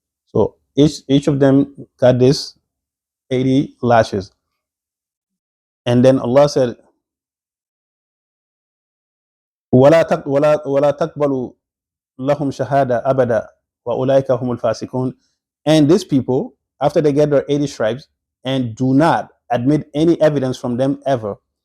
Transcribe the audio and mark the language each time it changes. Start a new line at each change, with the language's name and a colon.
English: So each of them got this 80 lashes. And then Allah said,
Arabic: وَلَا تَقْبَلُوا لَهُمْ شَهَادَةً أَبَدًا وَأُولَٰئِكَ هُمُ الْفَاسِقُونَ.
English: And these people, after they get their 80 stripes, and do not admit any evidence from them ever.